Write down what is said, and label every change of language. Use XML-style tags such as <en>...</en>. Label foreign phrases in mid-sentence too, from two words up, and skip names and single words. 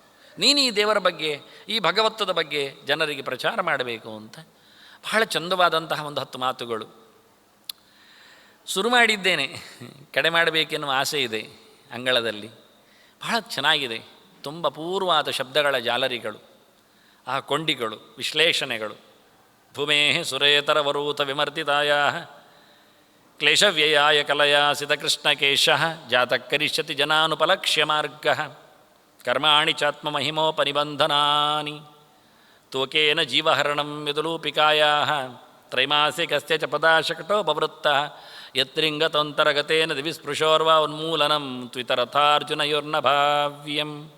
<kn>ನೀನು ಈ ದೇವರ ಬಗ್ಗೆ, ಈ ಭಗವತ್ವದ ಬಗ್ಗೆ ಜನರಿಗೆ ಪ್ರಚಾರ ಮಾಡಬೇಕು ಅಂತ. ಬಹಳ ಚಂದವಾದಂತಹ ಒಂದು 10 ಮಾತುಗಳು ಶುರು ಮಾಡಿದ್ದೇನೆ. ಕಡೆ ಮಾಡಬೇಕೆನ್ನುವ ಆಸೆ ಇದೆ ಅಂಗಳದಲ್ಲಿ. ಬಹಳ ಚೆನ್ನಾಗಿದೆ. ತುಂಬ ಪೂರ್ವಾದ ಶಬ್ದಗಳ ಜಾಲರಿಗಳು, ಆ ಕೊಂಡಿಗಳು, ವಿಶ್ಲೇಷಣೆಗಳು.</kn> <sa>ಭೂಮೇ ಸುರೇತರವರೂತ ವಿಮರ್ತಿತಾಯ ಕ್ಲೇಶವ್ಯಯಾಯ ಕಲಯಾ ಸಿತಕೃಷ್ಣಕೇಶ ಜಾತಕರಿಷ್ಯತಿ ಜನಾನುಪಲಕ್ಷ್ಯ ಮಾರ್ಗ ಕರ್ಮಾಣಿ ಚಾತ್ಮಮಹಿಮೋಪನಿಬಂಧನಾನಿ ತೋಕೇನ ಜೀವಹರಣಂ ವಿದುಲೂಪಿಕಾಯಾ ತ್ರೈಮಾಸಿಕಸ್ಯ ಚ ಪದಾಶಕಟೋಪವೃತ್ತ ಯತ್ರಿಂಗತೊಂತರಗತೇನ ದಿವಿಸ್ಪೃಶೋರ್ವ ಉನ್ಮೂಲನಂ ತ್ವಿತರಥಾರ್ಜುನಯೋರ್ನ ಭಾವ್ಯಂ</sa>